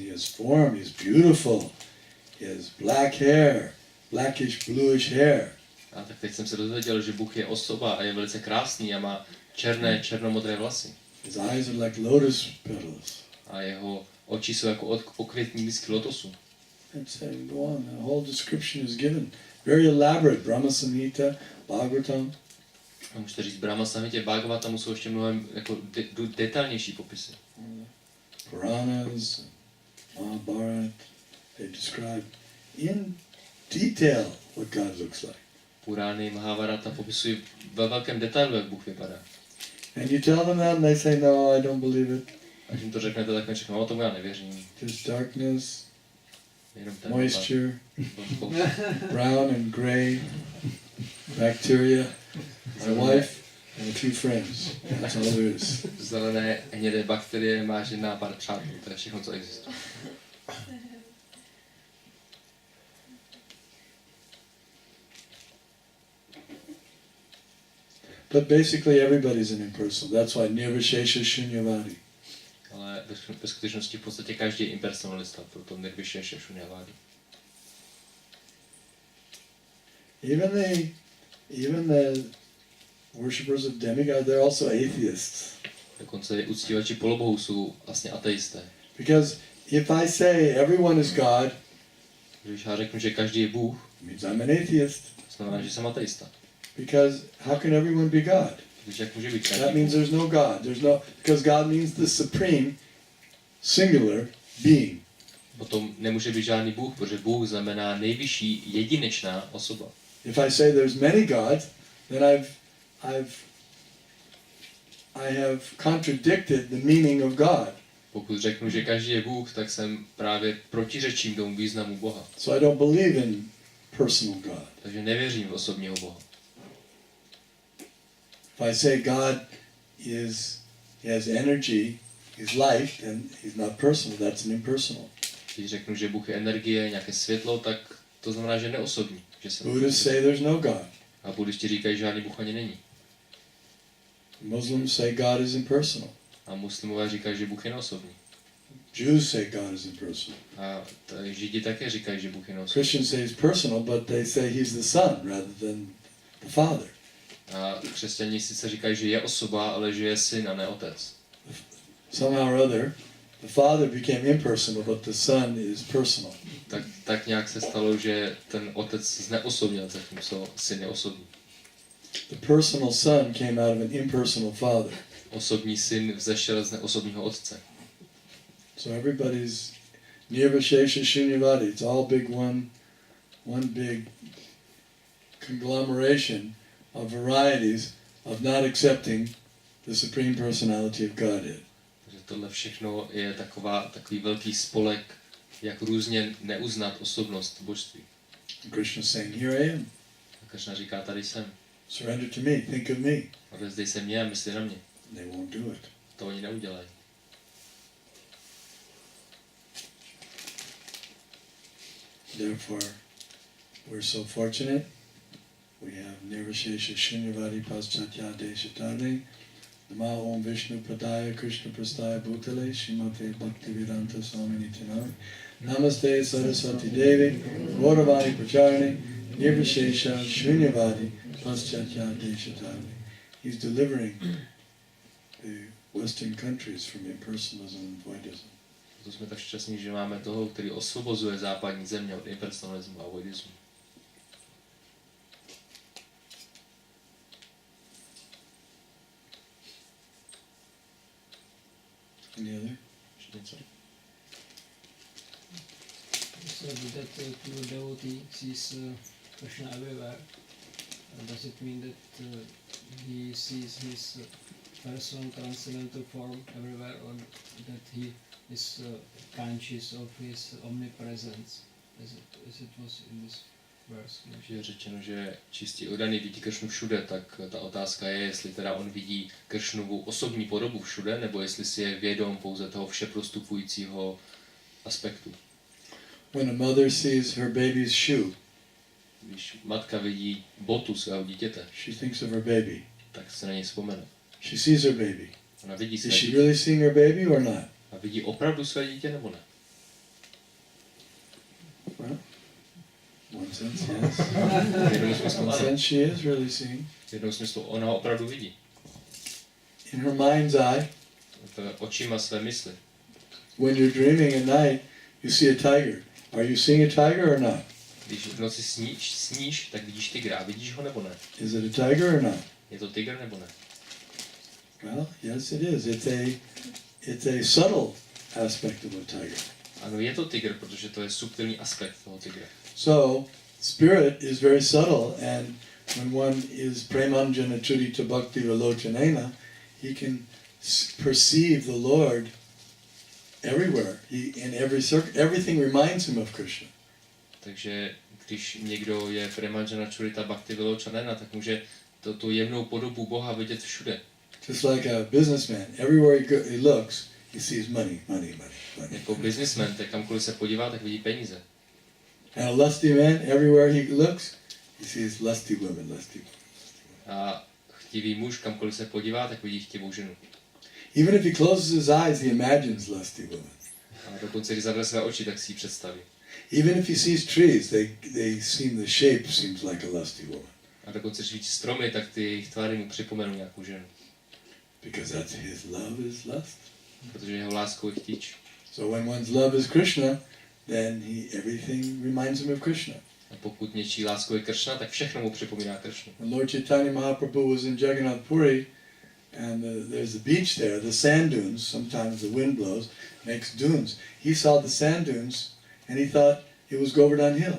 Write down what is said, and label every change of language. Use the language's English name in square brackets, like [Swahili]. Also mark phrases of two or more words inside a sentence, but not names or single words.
[English] He has form. He's beautiful. He has black hair, blackish, bluish hair. [Czech] A tak teď jsem se dozvěděl, že Bůh je osoba a je velice krásný a má černomodré vlasy. [English] His eyes are like lotus petals. [Czech] A jeho oči jsou jako okvětní lístky lotosu. [English] Let's go on. The whole description is given. Very elaborate. Brahma Samhita, Bhagavatam. [Czech] A můžete říct, Brahma Samhitě, Bhagavatamu jsou ještě mnohem jako detailnější popisy. [English] Puranas, Mahabharata, they describe in detail what God looks like. [Czech] Purány, Mahabharata popisují ve velkém detailu, jak Bůh vypadá. [English] And you tell them that and they say, no, I don't believe it. [Czech] A když jim to řeknete, tak neřeknou, no tomu já nevěřím. [English] There's darkness, [Czech] Jenom ten [English] moisture, [Czech] vlhkost. [English] brown and gray, bacteria, my wife, and a few friends. That's all there is. [Czech] Zelené, hnědé bakterie, máš jedna pár přátel, to je všechno, co existuje. [English] But basically everybody's an impersonal. That's why [Sanskrit] nirvishesha shunyavadi. [Czech] Ale ve skutečnosti v podstatě každý je impersonalista, proto [Sanskrit] nirvishesha shunyavadi. [English] Even the worshippers of demigod, they're also atheists. [Czech] Dokonce uctívači polobohů jsou vlastně ateisté. [English] Because if I say everyone is God, [Czech] Když já řeknu, že každý je Bůh, [English] it means I'm an atheist. [Czech] to znamená, že jsem ateista. [English] Because how can everyone be God? [Czech] Protože jak může být [English] That [Czech] každý [English] means [Czech] Bůh? [English] there's no God. Because God means the supreme, singular being. [Czech] Potom nemůže být žádný Bůh, protože Bůh znamená nejvyšší jedinečná osoba. [English] If I say there's many gods, then I have contradicted the meaning of God. [Czech] Pokud řeknu, že každý je Bůh, tak jsem právě protiřečím tomu významu Boha. [English] So I don't believe in personal God. [Czech] Takže nevěřím v osobního Boha. [English] If I say God he has energy, he's life, then he's not personal, that's an impersonal. [Czech] Když řeknu, že Bůh je energie, nějaké světlo, tak to znamená, že je neosobní. Že jsem [English] Buddhists say there's no God. [Czech] A buddhisti říkají, že žádný Bůh ani není. [English] Muslims say God is impersonal. [Czech] A muslimové říkají, že Bůh je neosobní. [English] Jews say God is impersonal. [Czech] A Židi také říkají, že Bůh je neosobní. [English] Christians say he's personal, but they say he's the Son rather than the Father. [Czech] A křesťané sice říkají, že je osoba, ale že je syn a ne otec. [English] Somehow or other, the Father became impersonal, but the Son is personal. [Czech] Tak nějak se stalo, že ten otec zneosobnil, zatímco syn je osobní. [English] The personal Son came out of an impersonal Father. [Czech] Osobní syn vzešel z neosobního otce. [English] So everybody's [Sanskrit] nirvishesha shunyavadi. [English] It's all big one big conglomeration of varieties of not accepting the Supreme Personality of Godhead. [Czech] Takže tohle všechno je takový velký spolek, jak různě neuznat osobnost božství. [English] Krishna saying, here I am. [Czech] A Krishna říká, tady jsem. [English] Surrender to me. Think of me. [Czech] Odevzdej se mě a mysli na mě. [English] They won't do it. [Czech] To oni neudělají. [English] Therefore, we're so fortunate. We have [Sanskrit] nirvishesha shunyavadi paschatya deshatane. Nama Om Vishnu Padaya Krishna Prastaya Bhutale Shrimate Bhaktivedanta Swami Nityamani Namaste Saraswati Devi Gauravani Pracharani Nirvishesha Shunyavadi Paschatya Deshatani. [English] He's delivering the Western countries from impersonalism and voidism. [Czech] To jsme tak šťastní, že máme toho, který osvobozuje západní země od impersonalismu a voidismu. [English] Any other? [Czech] Ještě něco? [English] So that pure devotee sees Krishna everywhere. Does it mean that he sees his personal transcendental form everywhere, or that he is conscious of his omnipresence, as it was in this verse? [Czech] Když je řečeno, že čistý oddaný vidí Kršnu všude, tak ta otázka je, jestli teda on vidí Kršnovu osobní podobu všude, nebo jestli si je vědom pouze toho všeprostupujícího aspektu. [English] When a mother sees her baby's shoe, [Czech] Když matka vidí botu svého dítěte, [English] she thinks of her baby. [Czech] tak se na něj vzpomene. [English] She sees her baby. [Czech] Ona vidí [English] Is [Czech] své [English] she [Czech] dítě. [English] really seeing her baby or not? [Czech] A vidí opravdu své dítě, nebo ne? [English] Well, one sense, yes. [Czech] V jednom smyslu [English] One [Czech] ano. [English] sense she is really seeing. [Czech] V jednom smyslu ona ho opravdu vidí. [English] In her mind's eye, [Czech] Očima své mysli. [English] when you're dreaming at night, you see a tiger. Are you seeing a tiger or not? [Czech] Když v noci sníš, tak vidíš tygra. A vidíš ho, nebo ne? [English] Is it a tiger or not? [Czech] Je to tygr, nebo ne? [English] Well, yes it is. It's a subtle aspect of a tiger. [Czech] Ano, je to tygr, protože to je subtilní aspekt toho tygra. [English] So, spirit is very subtle, and when one is [Sanskrit] premanjana chudita bhakti vilochanena, [English] he can perceive the Lord everywhere. In every everything reminds him of Krishna. [Czech] Takže když někdo je [Sanskrit] premanjana čurita bhakti vilochanena, [Czech] tak může tu jemnou podobu Boha vidět všude. [English] Just like a businessman, everywhere he looks, he sees money. [Czech] Jako businessman, tak kamkoliv se podívá, tak vidí peníze. [English] And a lusty man, everywhere he looks, he sees lusty women. [Czech] A chtivý muž, kamkoliv se podívá, tak vidí chtivou ženu. [English] Even if he closes his eyes, he imagines lusty women. [Czech] A dokonce, když zavře své oči, tak si ji představí. [English] Even if he sees trees, they seem, the shape seems like a lusty woman. [Czech] A dokonce, když vidí stromy, tak ty jejich tvary mu připomenou nějakou ženu. [English] Because that's his love is lust. [Czech] Protože jeho láskou je chtíč. [English] So when one's love is Krishna, then everything reminds him of Krishna. [Czech] A pokud něčí láskou je Kršna, tak všechno mu připomíná Kršnu. [English] When Lord Chaitanya Mahaprabhu was in Jagannath Puri, and there's a beach there, the sand dunes, sometimes the wind blows, makes dunes. He saw the sand dunes, and he thought it was Govardhan Hill.